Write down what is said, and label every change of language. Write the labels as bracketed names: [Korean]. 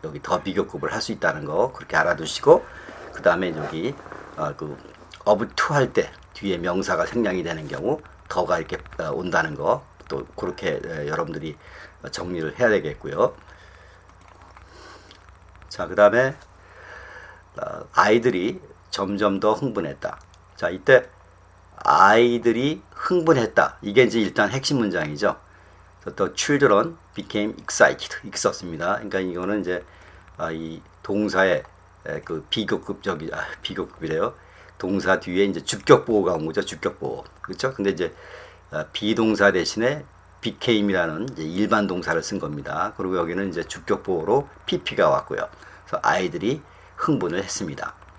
[Korean] 여기 더 비교급을 할 수 있다는 거 그렇게 알아두시고 그 다음에 여기 그 of to 할 때 뒤에 명사가 생략이 되는 경우 더가 이렇게 온다는 거 또 그렇게 여러분들이 정리를 해야 되겠고요. 자, 그 다음에 아이들이 점점 더 흥분했다. 자, 이때 아이들이 흥분했다. 이게 이제 일단 핵심 문장이죠. [English] The children became excited. [Korean] 이렇게 썼습니다. 그러니까 이거는 이제 이 동사의 그 비교급이래요. 동사 뒤에 이제 주격보호가 온 거죠. 주격보호. 그렇죠? 근데 이제 비동사 대신에 became이라는 이제 일반 동사를 쓴 겁니다. 그리고 여기는 이제 주격보호로 pp가 왔고요. 그래서 아이들이 흥분을 했습니다.